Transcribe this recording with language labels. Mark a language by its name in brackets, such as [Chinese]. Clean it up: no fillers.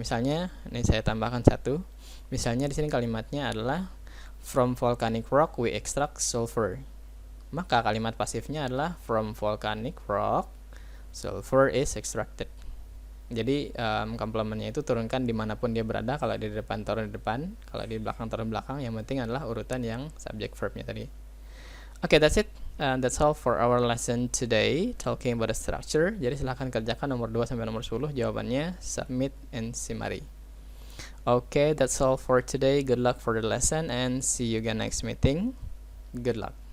[Indonesian] Misalnya, ini saya tambahkan satu. Misalnya di sini kalimatnya adalah [English] from volcanic rock we extract sulfur. [Indonesian] Maka kalimat pasifnya adalah [English] from volcanic rock sulfur is extracted. [Indonesian] Jadi komplementnya itu turunkan dimanapun dia berada. Kalau di depan taruh di depan, kalau di belakang taruh di belakang. Yang penting adalah urutan yang subject verbnya tadi. [English] That's it. That's all for our lesson today, talking about the structure. [Indonesian] Jadi silahkan kerjakan nomor 2 sampai nomor 10. Jawabannya submit and Simari. [English] That's all for today. Good luck for the lesson and see you again next meeting. Good luck.